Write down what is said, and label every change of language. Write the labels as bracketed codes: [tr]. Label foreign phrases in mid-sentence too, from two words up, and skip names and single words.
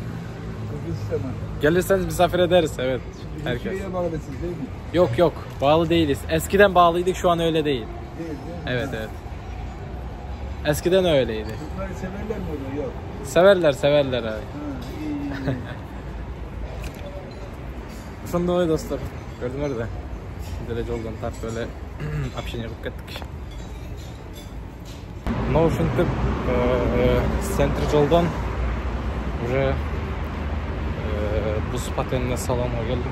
[tr] Kırgızistan'a. Gelirseniz misafir ederiz, evet. Herkes. Türkiye'ye bağlısınız değil mi? Yok yok, bağlı değiliz. Eskiden bağlıydık, şu an öyle değil. Değil mi? Evet evet. Eskiden öyleydi. Bunları severler mi orada? Yok. Severler abi. Ha, iyi. [ky] Ошондой ой достор. Көрдүңөр да. Деле жолдон тап эле общение кылып кеттик. Но ушинтип центр жолдон уже буз патентине салонго келдим.